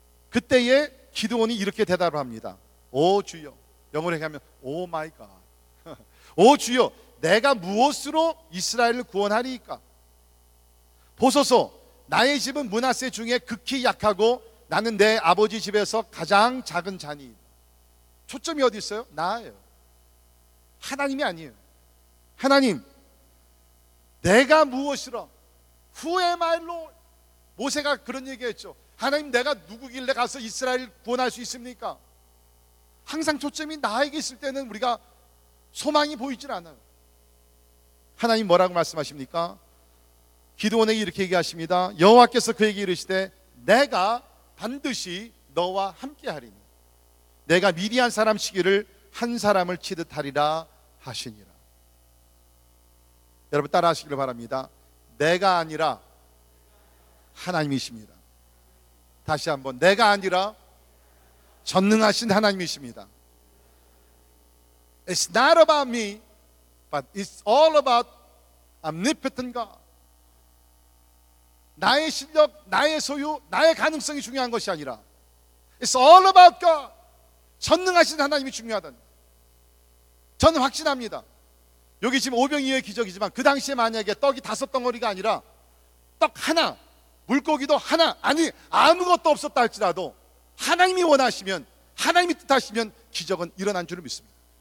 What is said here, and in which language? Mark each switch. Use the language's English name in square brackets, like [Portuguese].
[Korean] 그때에 기드온이 이렇게 대답을 합니다. 오 주여, 영어로 얘기하면 오 마이 갓, 오 주여, 내가 무엇으로 이스라엘을 구원하리이까? 보소서, 나의 집은 므낫세 중에 극히 약하고 나는 내 아버지 집에서 가장 작은 자니. 초점이 어디 있어요? 나예요. 하나님이 아니에요. 하나님, 내가 무엇이라, [English] Who am I, Lord? [Korean] 모세가 그런 얘기했죠. 하나님, 내가 누구길래 가서 이스라엘 구원할 수 있습니까? 항상 초점이 나에게 있을 때는 우리가 소망이 보이질 않아요. 하나님 뭐라고 말씀하십니까? 기드온에게 이렇게 얘기하십니다. 여호와께서 그에게 이르시되 내가 반드시 너와 함께하리니 내가 미디안 사람 치기를 한 사람을 치듯하리라 하시니라. 여러분 따라하시기를 바랍니다. 내가 아니라 하나님이십니다. 다시 한번, 내가 아니라 전능하신 하나님이십니다. [English] It's not about me, but it's all about omnipotent God. [Korean] 나의 실력, 나의 소유, 나의 가능성이 중요한 것이 아니라 [English] It's all about God. [Korean] 전능하신 하나님이 중요하다는, 저는 확신합니다. 여기 지금 오병이어의 기적이지만 그 당시에 만약에 떡이 다섯 덩어리가 아니라 떡 하나, 물고기도 하나, 아니 아무것도 없었다 할지라도 하나님이 원하시면, 하나님이 뜻하시면 기적은 일어난 줄 믿습니다.